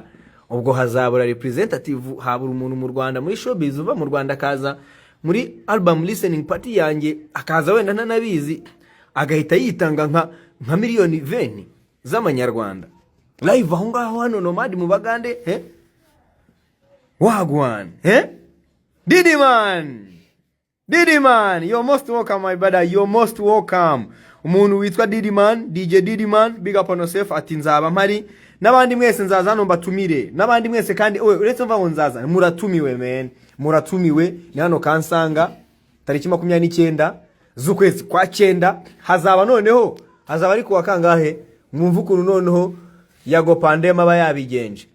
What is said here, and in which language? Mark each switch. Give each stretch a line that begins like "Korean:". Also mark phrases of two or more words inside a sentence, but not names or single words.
Kinyarwanda: Ubwo hazabura representative, habura umuntu mu Rwanda muri showbiz uva mu Rwanda akaza muri
English: album listening party
Kinyarwanda: yanjye, akaza wenda ntanabizi agahita yitanga nka miliyoni 20 z'amanyarwanda live aho ngaho hano Nomad mu Bagande.
English: Wagwan, Diddy man, you're most welcome my brother, you're most welcome.
Kinyarwanda: Umuntu witwa Diddy man, DJ Diddy man,
English: big up on yourself.
Kinyarwanda: Ati nzaba mpari, n'abandi mwese nzaza hano mbatumire, n'abandi mwese kandi uretse mva ngo nzaza, muratumiwe man, muratumiwe. Ni hano Kansanga tariki 29 z'ukwezi kwa 9. hazaba ari kuwa kangahe? Mwumva ukuntu noneho Yago Pandem aba yabigenje.